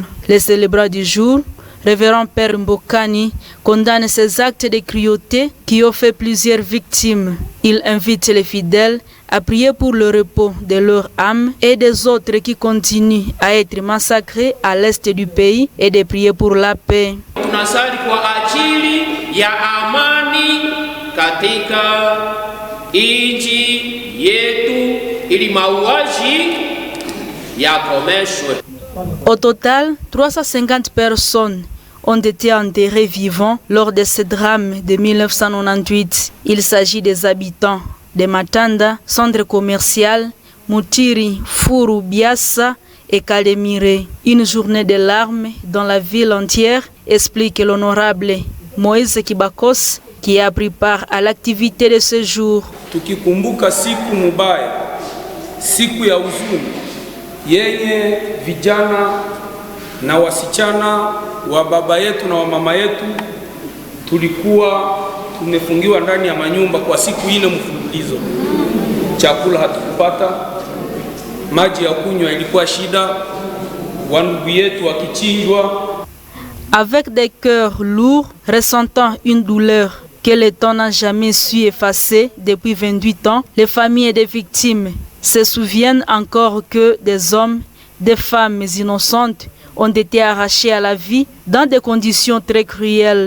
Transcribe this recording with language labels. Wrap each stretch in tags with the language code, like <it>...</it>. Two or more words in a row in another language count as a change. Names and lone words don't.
<fr>Les célébrants du jour, Révérend Père Mbokani, condamne ces actes de cruauté qui ont fait plusieurs victimes. Il invite les fidèles à prier pour le repos de leur âme et des autres qui continuent à être massacrés à l'est du pays et de prier pour la paix.</fr> <sw>Tunasali kwa ajili ya amani katika nchi yetu ili mauaji yakomeshwe.</sw> <fr>Au total, 350 personnes ont été enterrées vivantes lors de ce drame de 1998. Il s'agit des habitants de Matanda, centre commercial, Mutiri, Furu, Biassa et Kalemire. Une journée de larmes dans la ville entière, explique l'honorable Moïse Kibakos, qui a pris part à l'activité de ce jour.</fr> <sw>Tukikumbuka siku mubaya, siku ya huzuni yenye vijana na wasichana wa baba yetu na wa mama yetu tulikuwa tumefungiwa ndani ya manyumba kwa siku ile mfululizo. Chakula hatukupata, maji ya kunywa ilikuwa shida, wandugu yetu wakichinjwa.</sw> <fr>Avec des cœurs lourds, ressentant une douleur que le temps n'a jamais su effacer depuis 28 ans, les familles des victimes se souviennent encore que des hommes, des femmes innocentes ont été arrachés à la vie dans des conditions très cruelles.</fr>